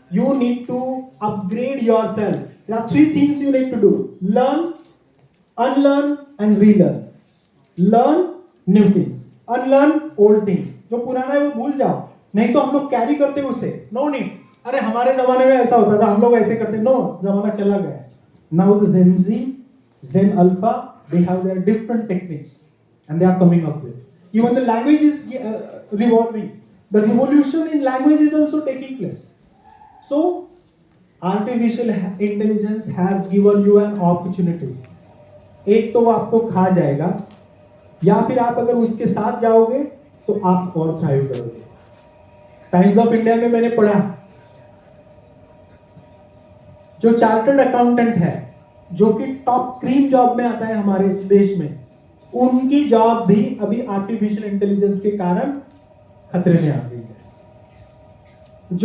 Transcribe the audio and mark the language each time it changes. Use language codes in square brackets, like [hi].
[en] You need to upgrade yourself. There are 3 things you need to do: learn, unlearn and relearn. Learn new things, unlearn old things. [hi] जो पुराना है वो भूल जाओ, नहीं तो हम लोग कैरी करते उसे। [en] no need, [hi] अरे हमारे जमाने में ऐसा होता था, हम लोग ऐसे करते। नो, जमाना चला गया। [en] Now the Gen Z, Gen Alpha, they have their different techniques and they are coming up with. Even the language is revolving. The revolution in language is also taking place. So, artificial intelligence has given you an opportunity. [hi] एक तो वो आपको खा जाएगा, या फिर आप अगर उसके साथ जाओगे तो आप और थ्राइव करोगे। टाइम्स ऑफ इंडिया में मैंने पढ़ा, जो चार्टर्ड अकाउंटेंट है, जो कि टॉप क्रीम जॉब में आता है हमारे देश में, उनकी जॉब भी अभी आर्टिफिशियल इंटेलिजेंस के कारण खतरे में आ गई है।